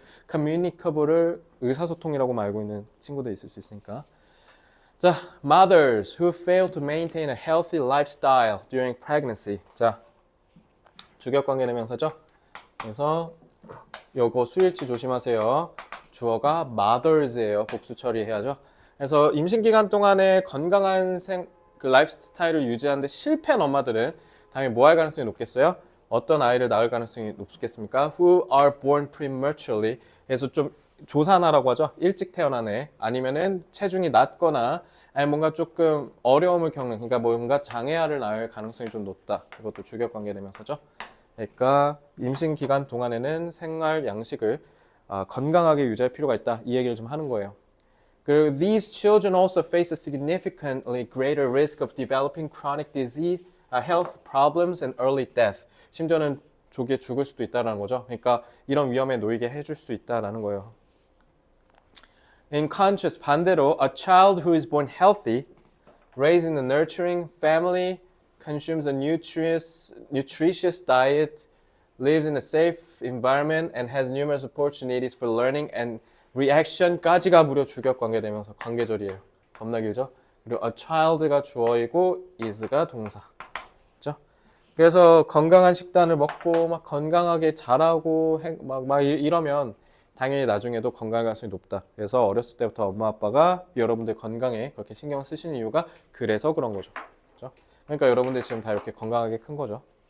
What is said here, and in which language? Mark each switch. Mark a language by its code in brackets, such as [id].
[ko] communicable을 의사소통이라고 알고 있는 친구들 있을 수 있으니까. [en] 자, mothers who fail to maintain a healthy lifestyle during pregnancy. [ko] 자, 주격관계 대명사죠. 그래서 요거 수일치 조심하세요. 주어가 mothers예요. 복수 처리해야죠. 그래서 임신 기간 동안에 건강한 그 라이프 스타일을 유지하는데 실패한 엄마들은 당연히 뭐 할 가능성이 높겠어요? 어떤 아이를 낳을 가능성이 높겠습니까? [en] Who are born prematurely. [ko] 그래서 좀 조산아라고 하죠. 일찍 태어난 애. 아니면은 체중이 낮거나 아니 뭔가 조금 어려움을 겪는, 그러니까 뭔가 장애아를 낳을 가능성이 좀 높다. 이것도 주격관계 대명사죠. 그러니까 임신 기간 동안에는 생활 양식을 건강하게 유지할 필요가 있다. 이 얘기를 좀 하는 거예요. [en] 그리고 these children also face a significantly greater risk of developing chronic disease, health problems, and early death. [ko] 심지어는 조기에 죽을 수도 있다는 거죠. 그러니까 이런 위험에 놓이게 해줄 수 있다는 거예요. [en] In contrast, 반대로 a child who is born healthy, raised in a nurturing family, consumes a nutritious diet, lives in a safe environment, and has numerous opportunities for learning and reaction 까지가 무려 주격 관계되면서 관계절이에요. 겁나 길죠? 그리고 a child 가 주어이고 is 가 동사. [ko] 그래서 건강한 식단을 먹고 막 건강하게 자라고 이러면 당연히 나중에도 건강할 가능성이 높다. 그래서 어렸을 때부터 엄마 아빠가 여러분들 건강에 그렇게 신경 쓰시는 이유가 그래서 그런 거죠. 그렇죠? 그러니까 여러분들 지금 다 이렇게 건강하게 큰 거죠.